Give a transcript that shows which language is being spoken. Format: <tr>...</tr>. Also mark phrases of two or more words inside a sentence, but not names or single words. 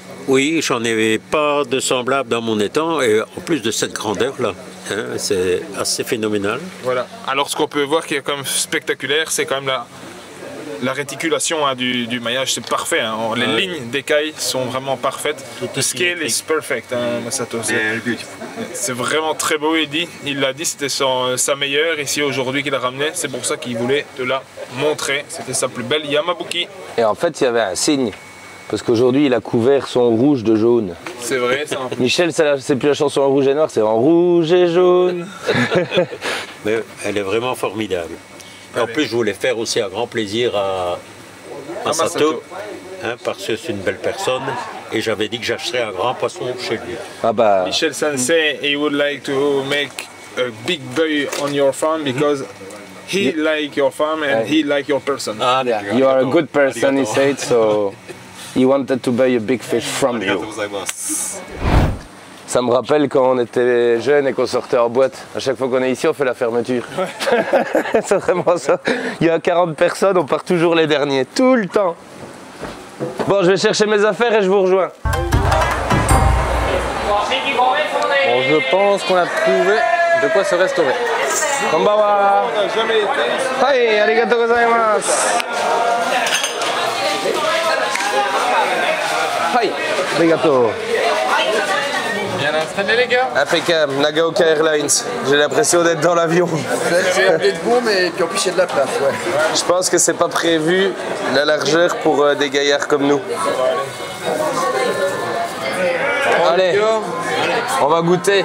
<fr>Oui, j'en avais pas de semblable dans mon étang et en plus de cette grandeur-là, hein, c'est assez phénoménal. Voilà. Alors ce qu'on peut voir qui est quand même spectaculaire, c'est quand même la réticulation hein, du maillage, c'est parfait. Hein. Les lignes d'écailles sont vraiment parfaites.</fr> <en>The scale is perfect,</en> <fr>hein, Masato. C'est vraiment très beau, il l'a dit, c'était sa meilleure ici aujourd'hui qu'il a ramené. C'est pour ça qu'il voulait te la montrer. C'était sa plus belle Yamabuki. Et en fait, il y avait un signe. Parce qu'aujourd'hui, il a couvert son rouge de jaune. C'est vrai, ça. Michel, c'est plus la chanson en rouge et noir, c'est en rouge et jaune. Mais elle est vraiment formidable. Et en plus, je voulais faire aussi un grand plaisir à Masato, hein, parce que c'est une belle personne. Et j'avais dit que j'achèterais un grand poisson chez lui. Ah bah.</fr> <en>Michel Sensei, he would like to make a big buy on your farm because he like your farm and he like your person. Ah, You are a good person, he said, so he wanted to buy a big fish from you.</en> <fr>Ça me rappelle quand on était jeunes et qu'on sortait en boîte. À chaque fois qu'on est ici, on fait la fermeture. C'est vraiment ça. Il y a 40 personnes, on part toujours les derniers, tout le temps. Bon, je vais chercher mes affaires et je vous rejoins. Bon, je pense qu'on a trouvé de quoi se restaurer. Konbanwa. On n'a jamais été.</fr> <ja>はい、ありがとうございます。はい、ありがとう.</ja> <fr>Bien installé les gars. Impeccable, Nagaoka Airlines. J'ai l'impression d'être dans l'avion. C'est appelé de bon, mais puis en plus il y a de la place. Ouais. Je pense que c'est pas prévu la largeur pour des gaillards comme nous. Allez, on va goûter</fr>